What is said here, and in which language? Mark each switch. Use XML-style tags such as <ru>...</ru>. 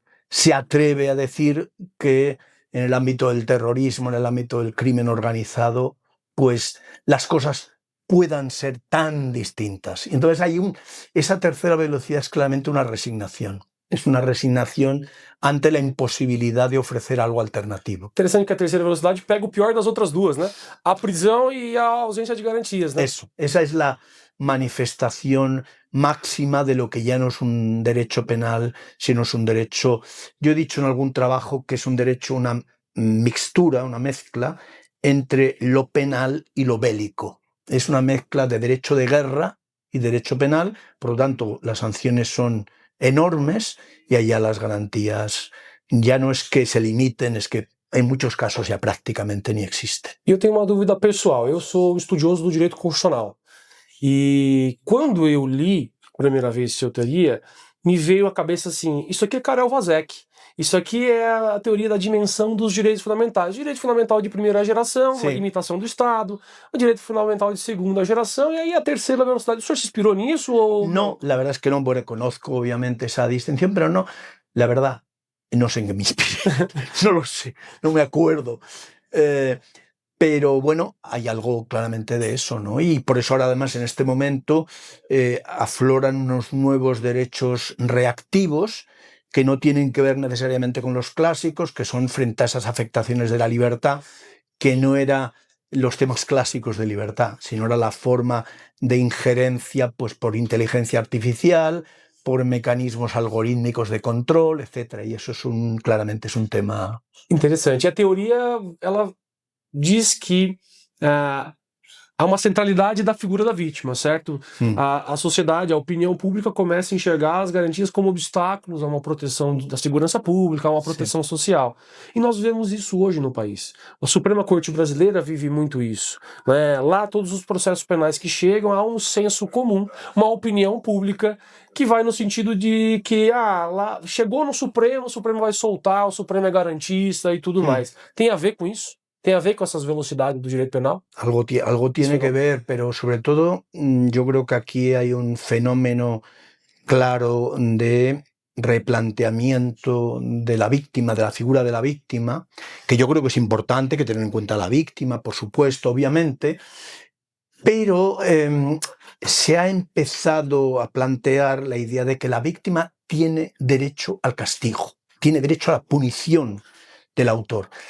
<es>se atreve a decir que en el ámbito del terrorismo, en el ámbito del crimen organizado, pues las cosas puedan ser tan distintas. Y entonces esa tercera velocidad es claramente una resignación. es una resignación ante la imposibilidad de ofrecer algo alternativo.</es> <pt>Interessante que a terceira velocidade pega o pior das outras duas, né? A prisão e a ausência de garantias, né?</pt> <es>Eso, esa es la manifestación máxima de lo que ya no es un derecho penal, sino es un derecho, yo he dicho en algún trabajo que es un derecho, una mixtura, una mezcla entre lo penal y lo bélico. Es una mezcla de derecho de guerra y derecho penal, por lo tanto las sanciones son enormes y allá las garantías ya no es que se limiten, es que</es> <pt>em muitos casos já praticamente nem existe. Eu tenho uma dúvida pessoal. Eu sou estudioso do direito constitucional. E quando eu li a primeira vez Seu Teoria, me veio à cabeça assim, isso aqui é Karel Vazek. Isso aqui é a teoria da dimensão dos direitos fundamentais. Direito fundamental de primeira geração, Sim. a limitação do Estado, o direito fundamental de segunda geração, e aí a terceira velocidade. O senhor se inspirou nisso? Ou...</pt> <es>No, la verdad es que no, bueno, conozco obviamente esa distinción, pero no, la verdad, no sé en qué me inspiré, no lo sé, no me acuerdo. Pero bueno, hay algo claramente de eso, ¿no? Y por eso ahora además en este momento afloran unos nuevos derechos reactivos que no tienen que ver necesariamente con los clásicos, que son frente a esas afectaciones de la libertad, que no era los temas clásicos de libertad, sino era la forma de injerencia pues, por inteligencia artificial, por mecanismos algorítmicos de control, etc. Y eso es claramente es un tema...</es> <pt>Interessante. A teoria, ela diz que há uma centralidade da figura da vítima, certo? A sociedade, a opinião pública começa a enxergar as garantias como obstáculos a uma proteção da segurança pública, a uma proteção social. E nós vemos isso hoje no país. A Suprema Corte Brasileira vive muito isso, né? Lá todos os processos penais que chegam, há um senso comum, uma opinião pública que vai no sentido de que lá chegou no Supremo, o Supremo vai soltar, o Supremo é garantista e tudo mais. Tem a ver com isso?</pt> <es>¿Tem a ver con esas velocidades del derecho penal? Algo tiene que ver, pero sobre todo yo creo que aquí hay un fenómeno claro de replanteamiento de la víctima, de la figura de la víctima, que yo creo que es importante que tener en cuenta a la víctima, por supuesto, obviamente, pero se ha empezado a plantear la idea de que la víctima tiene derecho al castigo, tiene derecho a la punición del autor.</es>